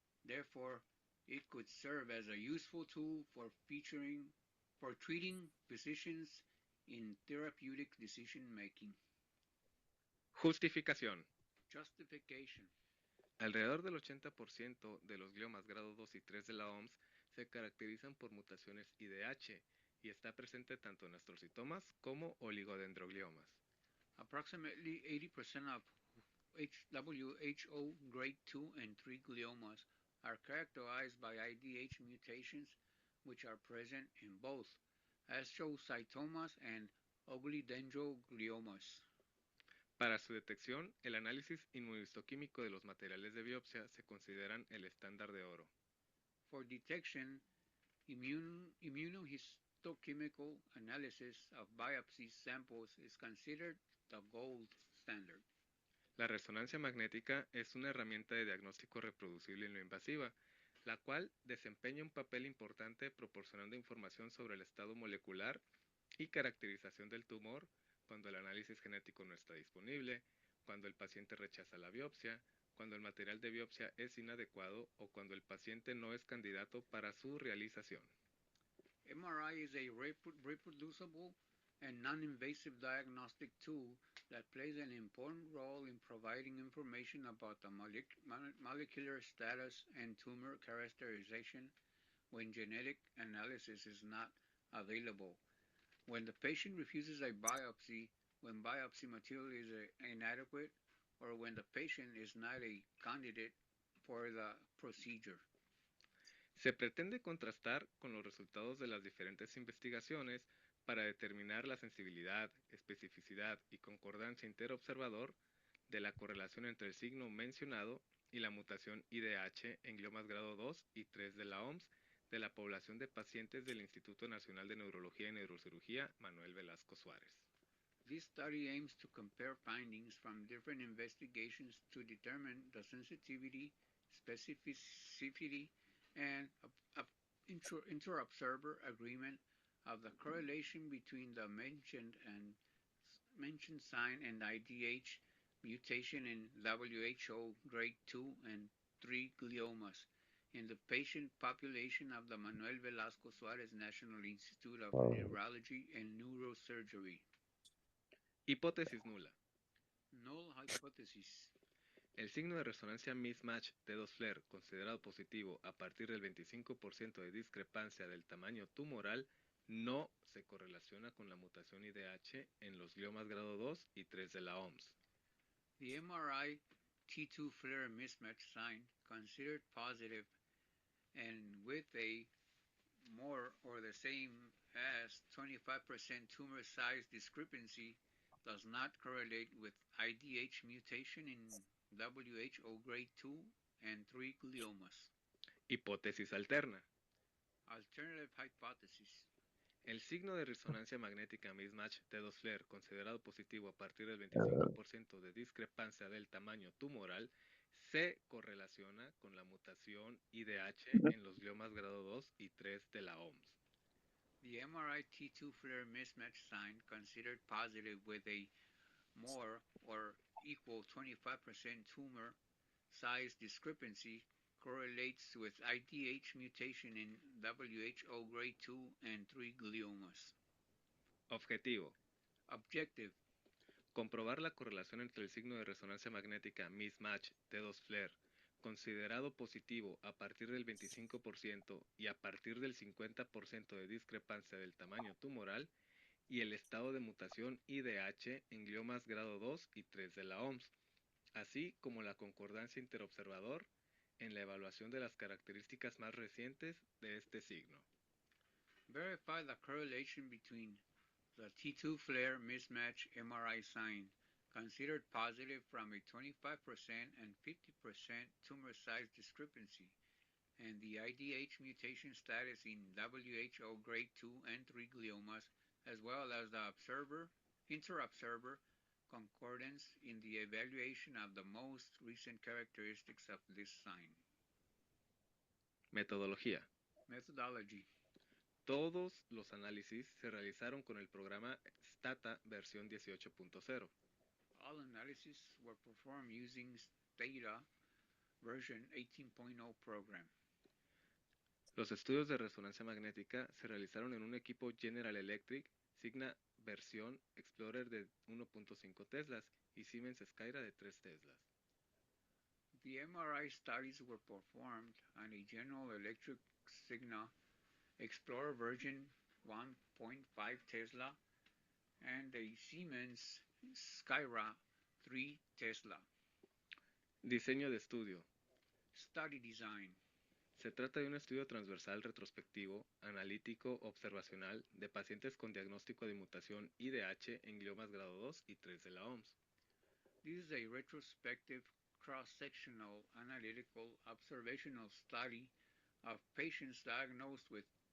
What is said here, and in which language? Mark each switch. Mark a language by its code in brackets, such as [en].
[en] Therefore, it could serve as a useful tool for treating physicians in therapeutic decision making. [es] Justificación. [en] Justification. [es] Alrededor del 80% de los gliomas grado 2 y 3 de la OMS se caracterizan por mutaciones IDH y está presente tanto en astrocitomas como oligodendrogliomas. [en] Approximately 80% of WHO grade 2 and 3 gliomas are characterized by IDH mutations which are present in both astrocytomas and oligodendrogliomas. [es] Para su detección, el análisis inmunohistoquímico de los materiales de biopsia se consideran el estándar de oro. [en] For detection, immunohistochemistry Optochemical analysis of biopsy samples is considered the gold standard. [es] La resonancia magnética es una herramienta de diagnóstico reproducible y no invasiva, la cual desempeña un papel importante proporcionando información sobre el estado molecular y caracterización del tumor cuando el análisis genético no está disponible, cuando el paciente rechaza la biopsia, cuando el material de biopsia es inadecuado o cuando el paciente no es candidato para su realización. [en] MRI is a reproducible and non-invasive diagnostic tool that plays an important role in providing information about the molecular status and tumor characterization when genetic analysis is not available. When the patient refuses a biopsy, when biopsy material is inadequate, or when the patient is not a candidate for the procedure. [es] Se pretende contrastar con los resultados de las diferentes investigaciones para determinar la sensibilidad, especificidad y concordancia interobservador de la correlación entre el signo mencionado y la mutación IDH en gliomas grado 2 y 3 de la OMS de la población de pacientes del Instituto Nacional de Neurología y Neurocirugía Manuel Velasco Suárez. [en] This study aims to compare findings from different investigations to determine the sensitivity, specificity, and inter-observer agreement of the correlation between the mentioned sign and IDH mutation in WHO grade 2 and 3 gliomas in the patient population of the Manuel Velasco Suárez National Institute of Neurology and Neurosurgery. [es] Hipótesis nula. [en] Null hypothesis. [es] El signo de resonancia mismatch T2 FLAIR considerado positivo a partir del 25% de discrepancia del tamaño tumoral no se correlaciona con la mutación IDH en los gliomas grado 2 y 3 de la OMS. [en] The MRI T2 FLAIR mismatch sign considered positive and with a more or the same as 25% tumor size discrepancy does not correlate with IDH mutation in WHO grade 2 and 3 gliomas. [es] Hipótesis alterna. [en] Alternative hypothesis. [es] El signo de resonancia magnética mismatch T2 FLAIR considerado positivo a partir del 25% de discrepancia del tamaño tumoral se correlaciona con la mutación IDH en los gliomas grado 2 y 3 de la OMS. [en] The MRI T2 FLAIR mismatch sign considered positive with a more or equal 25% tumor size discrepancy correlates with IDH mutation in WHO grade 2 and 3 gliomas. [es] Objetivo. [en] Objective. [es] Comprobar la correlación entre el signo de resonancia magnética mismatch T2 FLAIR considerado positivo a partir del 25% y a partir del 50% de discrepancia del tamaño tumoral y el estado de mutación IDH en gliomas grado 2 y 3 de la OMS, así como la concordancia interobservador en la evaluación de las características más recientes de este signo. [en] Verify the correlation between the T2 FLAIR mismatch MRI sign considered positive from a 25% and 50% tumor size discrepancy and the IDH mutation status in WHO grade 2 and 3 gliomas, as well as the inter-observer concordance in the evaluation of the most recent characteristics of this sign. [es] Metodología. [en] Methodology. [es] Todos los análisis se realizaron con el programa STATA versión 18.0. [en] All analyses were performed using STATA version 18.0 program. [es] Los estudios de resonancia magnética se realizaron en un equipo General Electric Signa versión Explorer de 1.5 teslas y Siemens Skyra de 3 teslas. [en] The MRI studies were performed on a General Electric Signa Explorer version 1.5 Tesla and a Siemens Skyra 3 Tesla. [es] Diseño de estudio. [en] Study design. [es] Se trata de un estudio transversal retrospectivo, analítico, observacional de pacientes con diagnóstico de mutación IDH en gliomas grado 2 y 3 de la OMS. [en] This is a retrospective, cross-sectional, analytical, observational study of patients diagnosed with